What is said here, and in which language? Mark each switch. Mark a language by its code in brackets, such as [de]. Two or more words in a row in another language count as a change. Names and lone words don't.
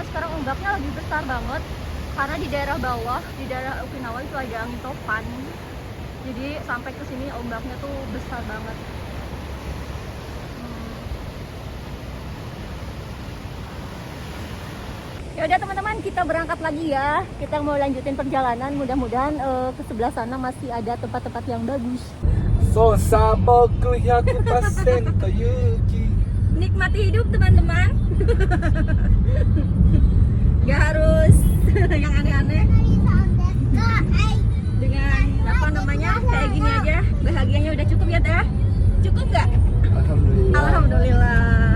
[id] sekarang ombaknya lagi besar banget karena di daerah bawah, di daerah Okinawa itu ada angin topan, jadi sampai ke sini ombaknya tuh besar banget. Ya udah teman-teman, kita berangkat lagi ya. Kita mau lanjutin perjalanan, mudah-mudahan ke sebelah sana masih ada tempat-tempat yang bagus. Sosa boku 100% Yuki. Nikmati hidup teman-teman. Gak harus yang aneh-aneh. Dengan kayak gini aja bahagianya udah cukup ya teh. Cukup gak? Alhamdulillah. Alhamdulillah.